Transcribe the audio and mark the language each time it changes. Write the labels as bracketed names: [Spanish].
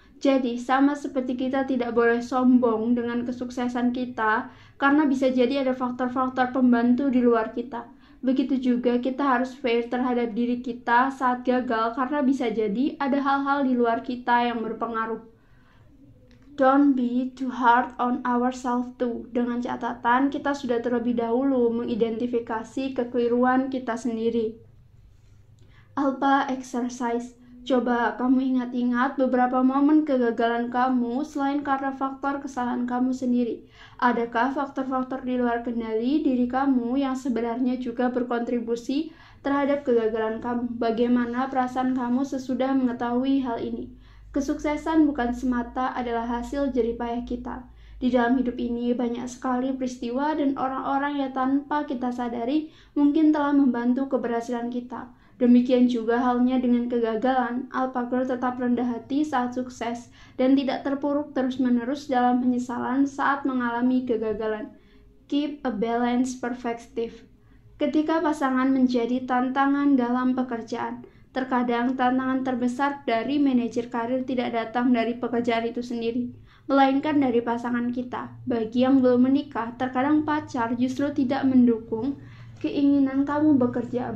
[Indonesian] Jadi, sama seperti kita tidak boleh sombong dengan kesuksesan kita, karena bisa jadi ada faktor-faktor pembantu di luar kita. Begitu juga kita harus fair terhadap diri kita saat gagal, karena bisa jadi ada hal-hal di luar kita yang berpengaruh. [English] Don't be too hard on ourselves too. [Indonesian] Dengan catatan, kita sudah terlebih dahulu mengidentifikasi kekeliruan kita sendiri. Alpha Exercise. Coba kamu ingat-ingat beberapa momen kegagalan kamu selain karena faktor kesalahan kamu sendiri. Adakah faktor-faktor di luar kendali diri kamu yang sebenarnya juga berkontribusi terhadap kegagalan kamu? Bagaimana perasaan kamu sesudah mengetahui hal ini? Kesuksesan bukan semata adalah hasil jeripayah kita. Di dalam hidup ini banyak sekali peristiwa dan orang-orang yang tanpa kita sadari mungkin telah membantu keberhasilan kita. Demikian juga halnya dengan kegagalan, Alpha Girl tetap rendah hati saat sukses dan tidak terpuruk terus-menerus dalam penyesalan saat mengalami kegagalan. [English] Keep a balanced perspective. [Indonesian] Ketika pasangan menjadi tantangan dalam pekerjaan, terkadang tantangan terbesar dari manajer karir tidak datang dari pekerjaan itu sendiri, melainkan dari pasangan kita. Bagi yang belum menikah, terkadang pacar justru tidak mendukung keinginan kamu bekerja.